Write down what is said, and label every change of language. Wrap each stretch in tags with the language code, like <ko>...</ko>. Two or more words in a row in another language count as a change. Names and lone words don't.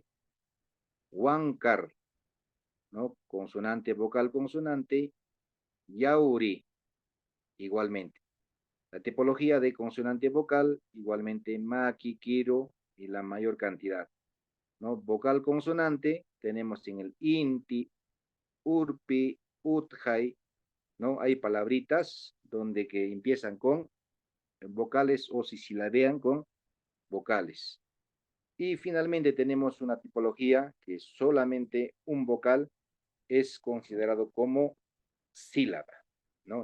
<es>Huancar, ¿no? Consonante, vocal, consonante. Yauri, igualmente. La tipología de consonante vocal, igualmente</es> <qu>maki, kiro</qu> <es>y la mayor cantidad, ¿no? Vocal consonante, tenemos en el</es> <qu>inti, urpi, utjai,</qu> <es>¿no? Hay palabritas donde que empiezan con vocales o si silabean con vocales. Y finalmente tenemos una tipología que solamente un vocal es considerado como sílaba, ¿no?</es>